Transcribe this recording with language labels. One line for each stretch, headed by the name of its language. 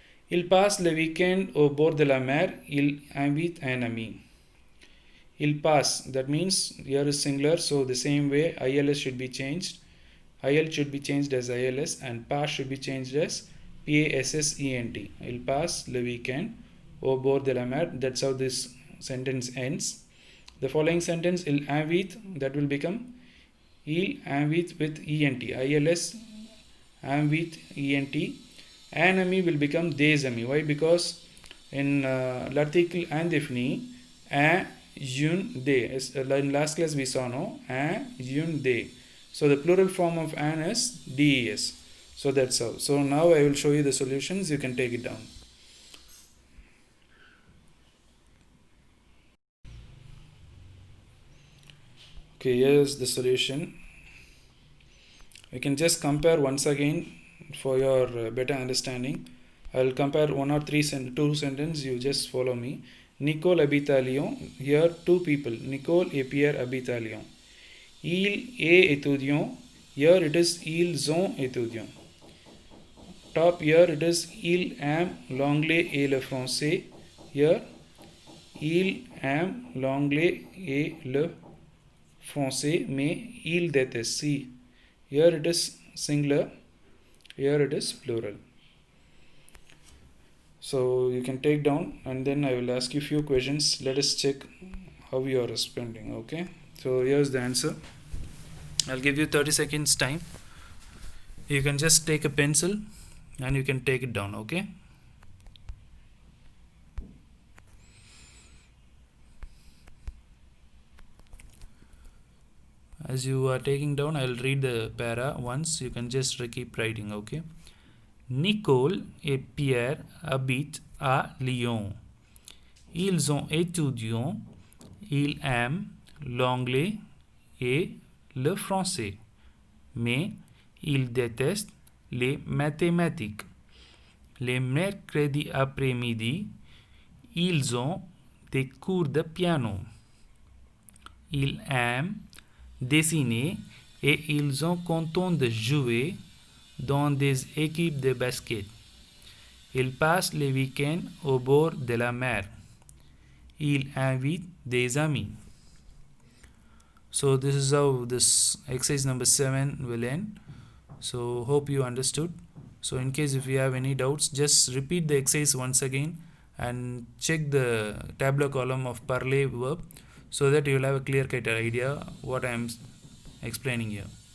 French: Il passe le week-end au bord de la mer. Il invite un ami.
English: Il passe, that means here is singular, so the same way ILS should be changed. IL should be changed as ILS and pass should be changed as PASSENT.
French: Il passe le week-end au bord de la mer.
English: That's how this sentence ends. The following sentence,
French: il invite,
English: that will become il invite with ENT. ILS invite ENT.
French: Un ami
English: will become
French: des amis.
English: Why? Because in
French: l'article indéfini, un, une, des.
English: In last class we saw, no?
French: Un, une, des.
English: So the plural form of an is des. So that's how. So now I will show you the solutions. You can take it down. Okay, here's the solution. You can just compare once again for your better understanding. I will compare two sentences. You just follow me.
French: Nicole habite à Lyon.
English: Here two people.
French: Nicole et Pierre habitent à Lyon. Il est étudiant.
English: Here it is
French: ils ont étudiant.
English: Top here it is
French: il aime l'anglais et le français.
English: Here
French: il aime l'anglais et le français, mais il déteste.
English: See, here it is singular. Here it is plural. So you can take down and then I will ask you few questions. Let us check how you are responding. Okay. So here's the answer. I'll give you 30 seconds time. You can just take a pencil and you can take it down. Okay. As you are taking down, I'll read the para once. You can just keep writing. Okay.
French: Nicole et Pierre habitent à Lyon. Ils ont étudié. Il aime l'anglais et le français, mais il déteste les mathématiques. Les mercredis après-midi, ils ont des cours de piano. Ils aiment dessiner et ils sont contents de jouer dans des équipes de basket. Ils passent les week-ends au bord de la mer. Ils invitent des amis.
English: So this is how this exercise number 7 will end. So hope you understood. So in case if you have any doubts, just repeat the exercise once again and check the tabular column of parler verb so that you will have a clear-cut idea what I am explaining here.